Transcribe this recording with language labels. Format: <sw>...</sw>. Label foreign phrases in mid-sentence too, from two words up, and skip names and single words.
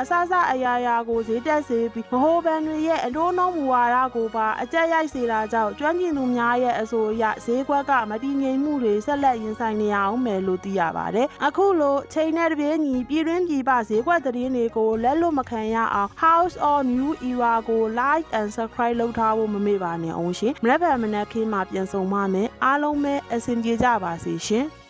<my>စစအရာရာကိုဈေးတက်စေပြီးဗဟိုဘဏ်တွေရဲ့အတိုးနှုန်းမူဝါဒကိုပါအကျက်ရိုက်စေတာကြောင့်ကျွမ်းကျင်သူများရဲ့အဆိုအရဈေးကွက်ကမတည်ငြိမ်မှုတွေဆက်လက်ရင်ဆိုင်နေရအောင်မယ်လို့သိရပါတယ်။အခုလိုချိန်နဲ့တပြေးညီပြည်တွင်းပြည်ပဈေးကွက်သတင်းတွေကိုလက်လွတ်မခံရအောင် House of New Era ကို</my> <en>like and subscribe</en> <my>လုပ်ထားဖို့မမေ့ပါနဲ့အောင်ရှင်။မနေ့ကမနက်ခင်းမှာပြန်ဆောင်ပါမယ်။အားလုံးပဲအဆင်ပြေကြပါစေရှင်။</my>